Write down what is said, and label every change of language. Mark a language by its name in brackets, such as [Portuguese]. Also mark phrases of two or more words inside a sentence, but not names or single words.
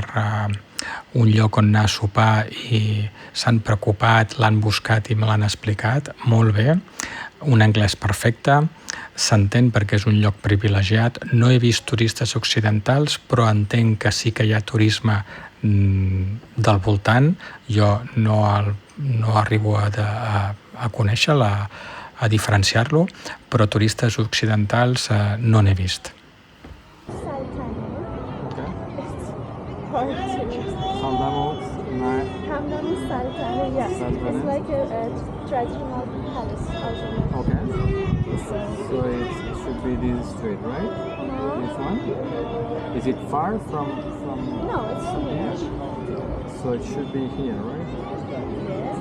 [Catalan] un lloc on anar a sopar i s'han preocupat, l'han buscat i me l'han explicat molt bé, un anglès perfecte, s'entén perquè és un lloc privilegiat, no he vist turistes occidentals, però entenc que sí que hi ha turisme del voltant, jo no arribo a conèixer-la, a diferenciar-lo, però turistes occidentals no n'he vist. [English] Hamdani Sultan, yeah. It's like a traditional palace. Okay. So it should be this street, right? This one? Is it far from? No, it's here. So it should be here, right? Yes.